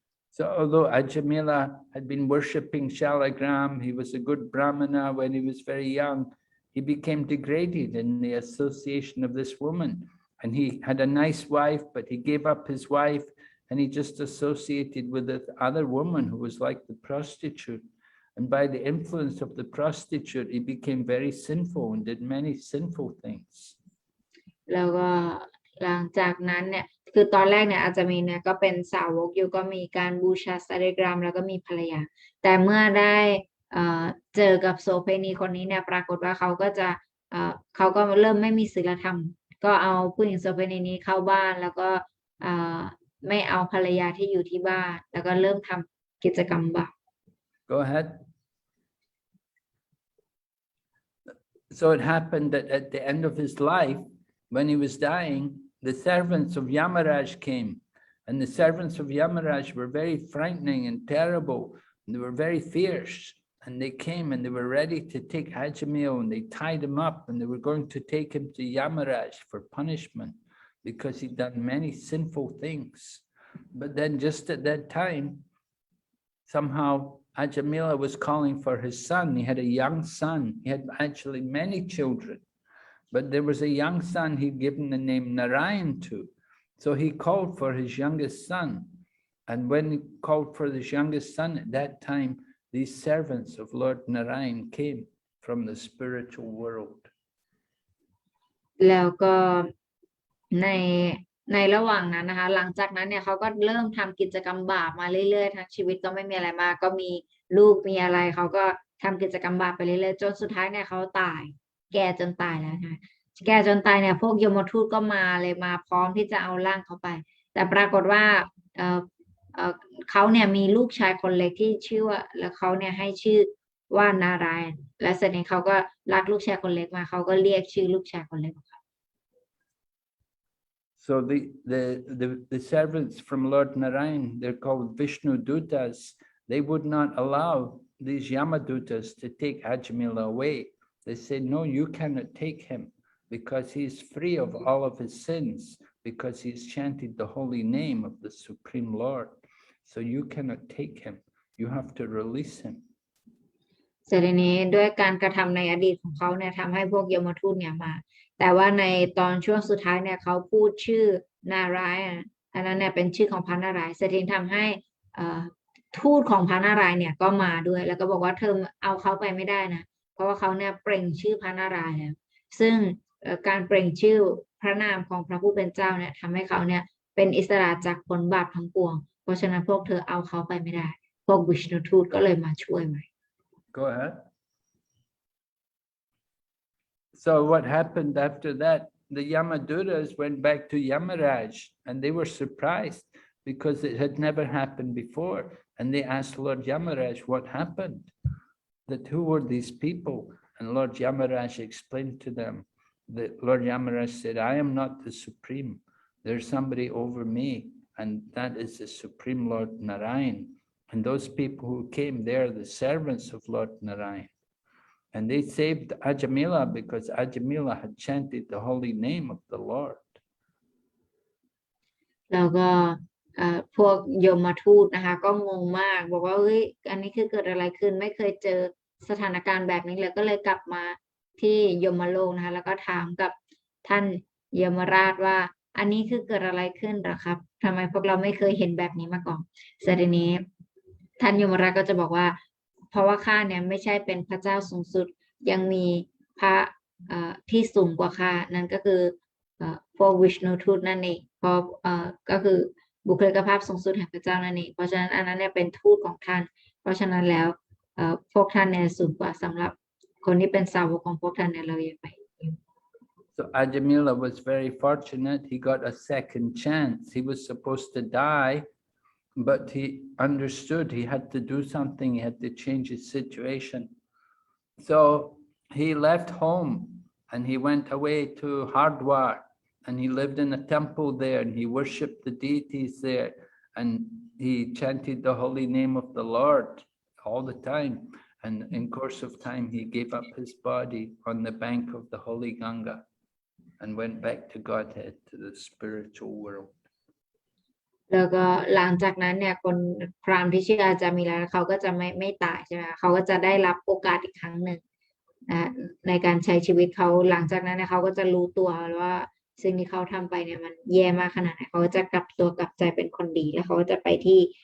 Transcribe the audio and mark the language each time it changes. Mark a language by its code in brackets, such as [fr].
[en] So although Ajamila had been worshipping Shalagram, he was a good Brahmana when he was very young, he became degraded in the association of this woman. And he had a nice wife, but he gave up his wife and he just associated with this other woman who was like the prostitute. And by the influence of the prostitute, he became very sinful and did many sinful things. [th] แล้วก็หลังจากนั้นเนี่ยคือตอนแรกเนี่ยอาจจะมีเนี่ยก็เป็นสาวกอยู่ก็มีการบูชาสาริกรรมแล้วก็มีภรรยาแต่เมื่อได้เจอกับโสเภณีคนนี้เนี่ยปรากฏว่าเขาก็เริ่มไม่มีศีลธรรมก็เอาผู้หญิงโสเภณีนี้เข้าบ้านแล้วก็ไม่เอาภรรยาที่อยู่ที่บ้านแล้วก็เริ่มทำกิจกรรมบาป [en] Go ahead. So it happened that at the end of his life, when he was dying, the servants of Yamaraj came, and the servants of Yamaraj were very frightening and terrible, and they were very fierce. and they came and they were ready to take Ajamil, and they tied him up, and they were going to take him to Yamaraj for punishment because he'd done many sinful things. But then just at that time, somehow Ajamila was calling for his son. He had a young son. He had actually many children, but there was a young son he'd given the name Narayan to. So he called for his youngest son. And when he called for his youngest son, at that time, these servants of Lord Narayan came from the spiritual world. [th] แล้วก็ในในระหว่างนั้นนะคะหลังจากนั้นเนี่ยเขาก็เริ่มทำกิจกรรมบาปมาเรื่อยๆทั้งชีวิตก็ไม่มีอะไรมากก็มีลูกมีอะไรเขาก็ทำกิจกรรมบาปไปเรื่อยๆจนสุดท้ายเนี่ยเขาตายแก่จนตายแล้วนะคะแก่จนตายเนี่ยพวกยมทูตก็มาเลยมาพร้อมที่จะเอาร่างเขาไปแต่ปรากฏว่า เขาเนี่ยมีลูกชายคนเล็กที่ชื่อว่าแล้วเขาเนี่ยให้ชื่อว่านารายณ์และเสร็จนี้เขาก็รักลูกชายคนเล็กมาเขาก็เรียกชื่อลูกชายคนเล็ก [en] So the servants from Lord Narayan, they're called Vishnu Dutas. They would not allow these Yamadutas to take Ajamila away. They said, no, you cannot take him because he's free of all of his sins, because he's chanted the holy name of the Supreme Lord. So you cannot take him. You have to release him. [th] เสร็จนี้ด้วยการกระทำในอดีตของเขาเนี่ยทำให้พวกยมทูตเนี่ยมาแต่ว่าในตอนช่วงสุดท้ายเนี่ยเขาพูดชื่อนารายณ์อันนั้นเนี่ยเป็นชื่อของพระนารายณ์เสร็จนี้ทำให้ทูตของพระนารายณ์เนี่ยก็มาด้วยแล้วก็บอกว่าเธอเอาเขาไปไม่ได้นะเพราะว่าเขาเนี่ยเปล่งชื่อพระนารายณ์แล้วซึ่งการเปล่งชื่อพระนามของพระผู้เป็นเจ้าเนี่ยทำให้เขาเนี่ยเป็นอิสระจากผลบาปทั้งปวงเพราะฉะนั้นพวกเธอเอาเขาไปไม่ได้พวกวิชณุทูตก็เลยมาช่วยใหม่ [en] Go ahead. So what happened after that? The Yamadutas went back to Yamaraj, and they were surprised because it had never happened before. And they asked Lord Yamaraj what happened, that who were these people? And Lord Yamaraj explained to them that Lord Yamaraj said, I am not the Supreme. There's somebody over me, and that is the Supreme Lord Narayan. And those people who came, they are the servants of Lord Narayan. And they saved Ajamila because Ajamila had chanted the holy name of the Lord. [th] แล้วก็พวกยมทูตนะคะก็งงมากบอกว่าเฮ้ยอันนี้คือเกิดอะไรขึ้นไม่เคยเจอสถานการณ์แบบนี้เลยก็เลยกลับมาที่ยมโลกนะคะแล้วก็ถามกับท่านยมราชว่าอันนี้คือเกิดอะไรขึ้นหรอครับทำไมพวกเราไม่เคยเห็นแบบนี้มาก่อนเสร็จนี้ท่านยมราชก็จะบอกว่าเพราะว่าข้าเนี่ยไม่ใช่เป็นพระเจ้าสูงสุดยังมีพระที่สูงกว่าข้านั่นก็คือ พวกวิชณุทูตนั่นเองเพราะก็คือบุคลิกภาพสูงสุดแห่งพระเจ้านั่นเองเพราะฉะนั้นอันนั้นเนี่ยเป็นทูตของท่านเพราะฉะนั้นแล้วพวกท่านเนี่ยสูงกว่าสำหรับคนที่เป็นสาวกของพวกท่านเนี่ยเราอย่าไป [en] So Ajamila was very fortunate. He got a second chance. He was supposed to die, but he understood he had to do something. He had to change his situation. So he left home and he went away to Hardwar, and he lived in a temple there, and he worshipped the deities there, and he chanted the holy name of the Lord all the time. And in course of time, he gave up his body on the bank of the holy Ganga and went back to Godhead, to the spiritual world. [th] แล้วก็หลังจากนั้นเนี่ยคนพราหมณ์ที่ชื่ออาจามิลาเขาก็จะไม่ตายใช่ไหมเขาก็จะได้รับโอกาสอีกครั้งหนึ่งในการใช้ชีวิตเขาหลังจากนั้นเนี่ยเขาก็จะรู้ตัวว่าสิ่งที่เขาทำไปเนี่ยมันแย่มากขนาดไหนเขาก็จะกลับตัวกลับใจเป็นคนดีแล้วเขาก็จะไปที่